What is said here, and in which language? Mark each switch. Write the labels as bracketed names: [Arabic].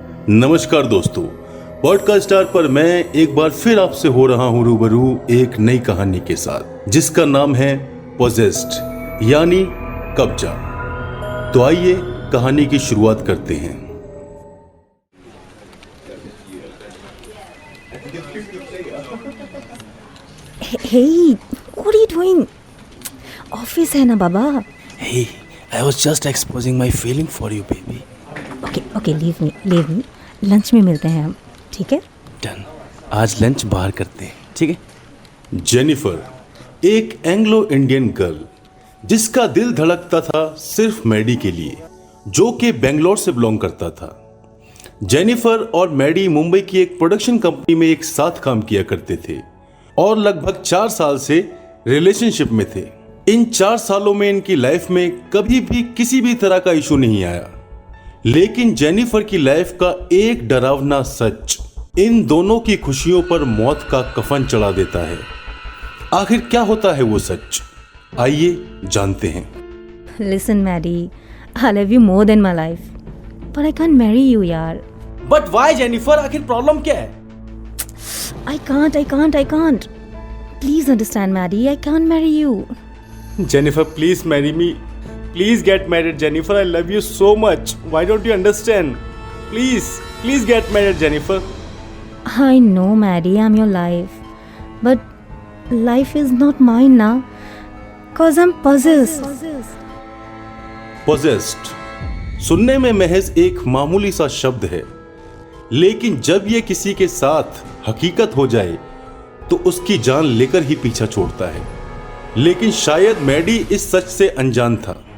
[Hindi] नमस्कार दोस्तों, podcast star पर मैं एक बार फिर आपसे हो रहा हूं रूबरू एक नई कहानी के साथ जिसका नाम है पोजेस्ड यानी कब्जा। तो आइए कहानी की शुरुआत करते हैं। [English] Hey, what are you doing? [Hindi] Office है ना बाबा। [English] Hey, I was just exposing my feeling for you, baby. Okay, leave me. [Hindi] Lunch में मिलते हैं हम, ठीक है? [English] Done. [Hindi] आज लंच बाहर करते हैं, ठीक है? जेनिफर एक एंग्लो इंडियन गर्ल जिसका दिल धड़कता था सिर्फ मैडी के लिए, जो कि बेंगलोर से बिलोंग करता था। जेनिफर और मैडी मुंबई की एक प्रोडक्शन कंपनी में एक साथ काम किया करते थे और लगभग 4 साल से रिलेशनशिप में थे। इन 4 सालों में इनकी लाइफ में कभी भी किसी भी तरह का इशू नहीं आया, लेकिन जेनिफर की लाइफ का एक डरावना सच इन दोनों की खुशियों पर मौत का कफन चढ़ा देता है। आखिर क्या होता है वो सच, आइए जानते हैं। [English] Listen, Maddie, I love you more than my life, but I can't marry you, यार। But why, [Hindi] Jennifer? आखिर प्रॉब्लम क्या है? [English] I can't. Please understand, Maddie, I can't marry you. Jennifer, please marry me. Please get married, Jennifer. I love you so much. Why don't you understand? Please get married, Jennifer. I know, Maddie, I'm your life, but life is not mine now, cause I'm possessed. [Hindi] Possessed सुनने में महज एक मामूली सा शब्द है, लेकिन जब यह किसी के साथ हकीकत हो जाए तो उसकी जान लेकर ही पीछा छोड़ता है। लेकिन शायद मैडी इस सच से अनजान था।